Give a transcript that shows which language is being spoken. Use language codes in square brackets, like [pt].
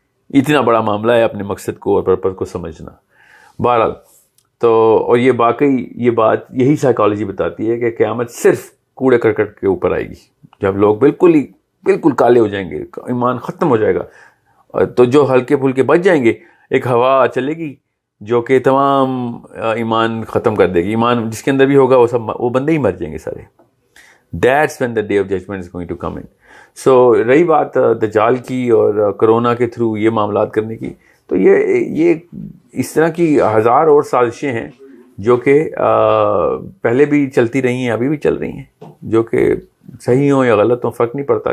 [ur] اتنا بڑا معاملہ ہے اپنے مقصد کو اور پرپز کو سمجھنا. بہرحال تو, اور یہ باقی یہ بات یہی سائیکالوجی بتاتی ہے کہ قیامت صرف کوڑے کرکٹ کے اوپر آئے گی, جب لوگ بالکل کالے ہو جائیں گے, ایمان ختم ہو جائے گا. تو جو ہلکے پھلکے بچ جائیں گے, ایک ہوا چلے گی جو کہ تمام ایمان ختم کر دے گی. ایمان جس کے اندر بھی ہوگا وہ بندے ہی مر جائیں گے سارے. [en] That's when the day of judgment is going to come in. [ur] So رہی بات دجال کی اور کرونا کے تھرو یہ معاملات کرنے کی, تو یہ اس طرح کی 1000 اور سازشیں ہیں جو کہ پہلے بھی چلتی رہی ہیں, ابھی بھی چل رہی ہیں, جو کہ صحیح ہوں یا غلط ہوں فرق نہیں پڑتا.